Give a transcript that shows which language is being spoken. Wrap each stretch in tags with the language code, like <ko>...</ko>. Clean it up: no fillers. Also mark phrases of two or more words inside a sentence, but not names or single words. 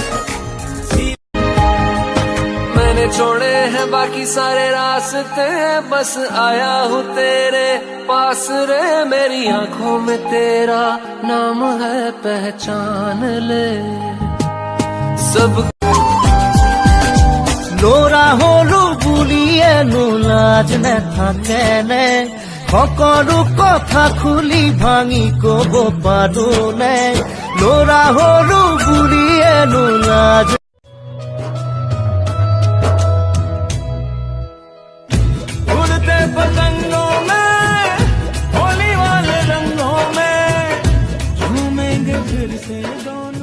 <hi>मैंने छोड़े हैं बाकी सारे रास्ते, बस आया हूँ तेरे पास रे, मेरी आंखों में तेरा नाम है, पहचान ले सब।</hi> <as>ল'ৰা হ'লো বুলিয়ে নো লাজ নে থাকেনে, সকলো কথা খুলি ভাঙি কব পাৰো নে, লোৰা হলো বুলিয়ে নো লাজ।</as> <hi>उड़ते पतंगों में होली वाले रंगों में झूमेंगे फिर से।</hi>